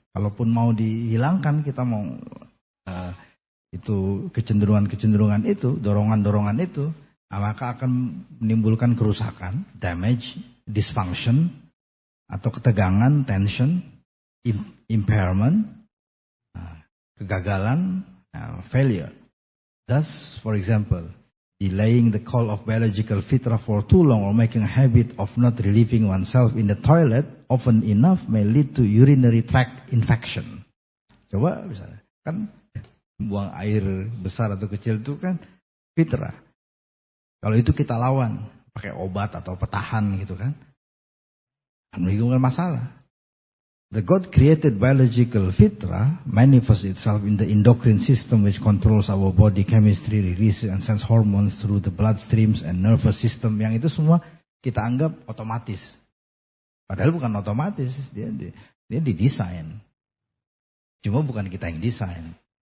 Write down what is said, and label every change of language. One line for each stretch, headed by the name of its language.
Indonesian: Kalaupun mau dihilangkan, kita mau itu kecenderungan-kecenderungan itu, dorongan-dorongan itu, maka akan menimbulkan kerusakan, damage, dysfunction, atau ketegangan, tension, impairment, kegagalan, failure.
English: Thus, for example, delaying the call of biological fitrah for too long or making a habit of not relieving oneself in the toilet often enough may lead to urinary tract infection.
Indonesian: Coba misalnya, kan buang air besar atau kecil itu kan fitrah. Kalau itu kita lawan pakai obat atau petahan gitu kan, menimbulkan masalah.
English: The God-created biological fitrah manifests itself in the endocrine system which controls our body chemistry, releases and sends hormones through the blood streams and nervous system.
Indonesian: Yang itu semua kita anggap otomatis. Padahal bukan otomatis, dia didesain. Cuma bukan kita yang desain.